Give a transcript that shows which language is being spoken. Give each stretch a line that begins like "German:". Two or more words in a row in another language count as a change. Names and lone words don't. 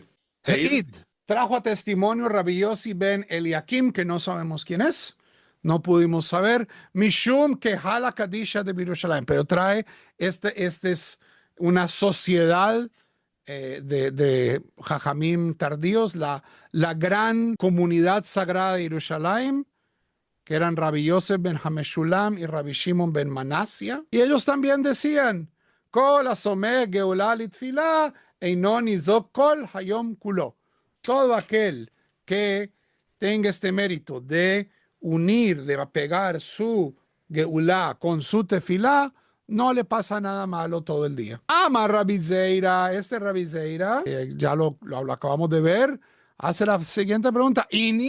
Spanish: Heid trajo a testimonio Rabbi Yossi ben Eliakim, que no sabemos quién es, no pudimos saber,
Aramaic: משום קהלא קדישא דירושלים,
Spanish: pero trae, este es una sociedad de Jajamim tardíos, la gran comunidad sagrada de Yerushalayim, que eran Rabbi Yosef ben Hameshulam y Rabbi Shimon ben Manasia, y ellos también decían,
Hebrew: כל הסומך גאולה לתפילה אינו ניזוק כל היום כולו.
Spanish: Todo aquel que tenga este mérito de unir, de pegar su geulá con su tefilá, no le pasa nada malo todo el día. Ama Rabbi Zeira, este Rabbi Zeira, ya lo acabamos de ver, hace la siguiente pregunta, ¿Ini?